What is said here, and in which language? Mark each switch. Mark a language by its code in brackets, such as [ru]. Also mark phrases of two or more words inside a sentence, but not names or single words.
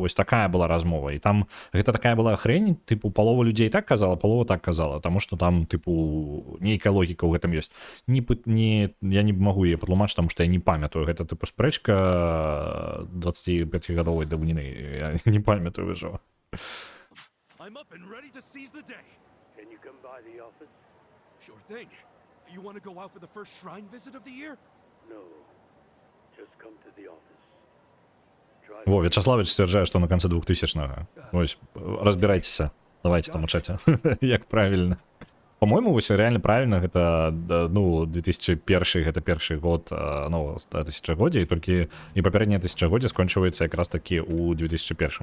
[be] Вось такая была размова. І там гэта такая была хрень, тыпу палова людзей так казала, палова так казала, таму што там тыпу нейкая логіка ў гэтым ёсць. Я не магу яе патлумачыць, таму што я не памятаю, гэта тыпу спрэчка 25-гадовай даўніны. Я не памятаю ўжо. [en] I'm up and ready to seize the day. Can you come by the office? Sure thing. You want to go out for the first shrine visit of the year? No. Just come to the office. [be] Во, Вячеславович сцвярджае, што на канцы 2000-го. Вось, разбірайцеся. Давайте там учаць, як правільна. По-моему, вось реально правильно, гэта, ну, 2001 гэта першы год нового тысячагоддзя, і толькі і папярэдняе тысячагоддзе скончваецца якраз такі ў 2001.